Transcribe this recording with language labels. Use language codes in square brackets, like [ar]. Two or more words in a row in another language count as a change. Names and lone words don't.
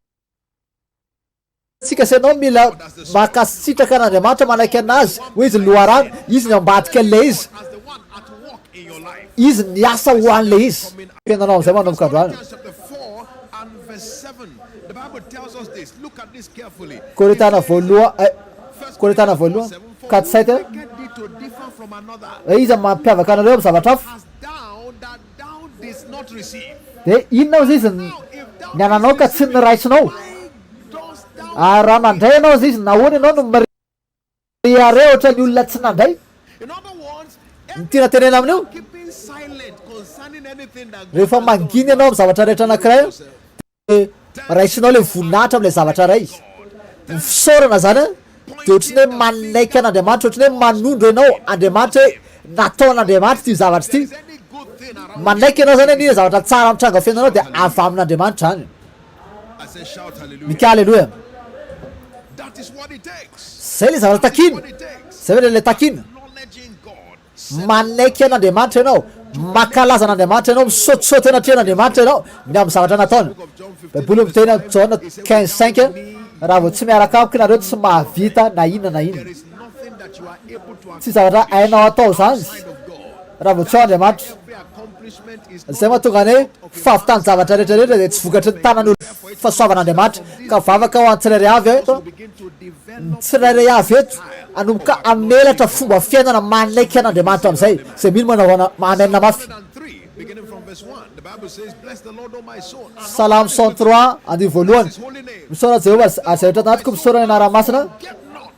[mg] tsika sy ianao mila makasitraka an'Andriamanitra manaiky anazy hoe izy loharano izy ny ambadika an'le izy [en] as the one at work in your life. [mg] izy ny asa ho an'le izy fiainanao am'izay manomboka androany [en] Corinthians chapter 4 and verse 7. The Bible tells us this. Look at this carefully. [mg] Korintana Korintana voalohany 4:7 [en] Get thee to differ from another, [mg] izy mampiavaka anareo amin'ny zavatra hafa [en] as thou that thou didst not receive. [mg] de inona ozy izy ny ananao ka tsy niraitsinao [en] Why dost thou? [mg] ary raha nandray anao izy izy nahoana ianao no mariare ohatra ny olona tsy nandray [en] In other words, [mg] ny tiana tenena amin'io [en] keeping silent concerning anything that God [mg] rehefa [en] has done. [mg] manginy ianao amin'ny zavatra rehetra anankiray de raisinao le voninahitra amin'le zavatra ray ny fisaorana zany a de ohatrany hoe manaiky an'Andriamanitra ohatrany hoe manondro ianao Andriamanitra hoe natao an'Andriamanitra ty zavatra ty [en] Any good thing around. [mg] manaiky ianao zany hoe nina zavatra tsara mitranga fiainanao de avy amin'Andriamanitra zany [en] I say shout hallelujah. [mg] mika aleloia [en] That is what it takes. [mg] zay le zavatra takina [en] What it takes. [mg] zay hoe le takina [en] Acknowledging God. [mg] manaiky an'Andriamanitra ianao makalaza an'Andriamanitra ianao misaotisaoty anatria an'Andriamanitra ianao ny amin'ny zavatra nataony baiboly miteny Jaona 15:5 raha vao tsy miaraka amiko nareo tsy mahavita na inona na inona [en] There is nothing that you are able to [mg] tsy zavatra hainao atao zany [en] outside of God. [mg] raha vao tsy ao Andriamanitra [en] Every accomplishment is [mg] zay mahatonga ny hoe fahavitany zavatra rehetrarehetra de tsy vokatry ny tanan'olo fahasoavan'Andriamanitra ka vavaka ho antsirairay avy eto [en] begin to develop. [mg] tsirairay avy eto anomboka amelatra fomba fiainana manaiky an'Andriamanitra amin'izay zay mino manao amenina mafy [en] 103, beginning from verse 1. The Bible says, bless the Lord, O my soul. [mg] Salamo 103 andiny voalohany [en] His holy name. [mg] misaora Jehova ary zay rehetra tanatiko misaora ny anara-masina [en] Get not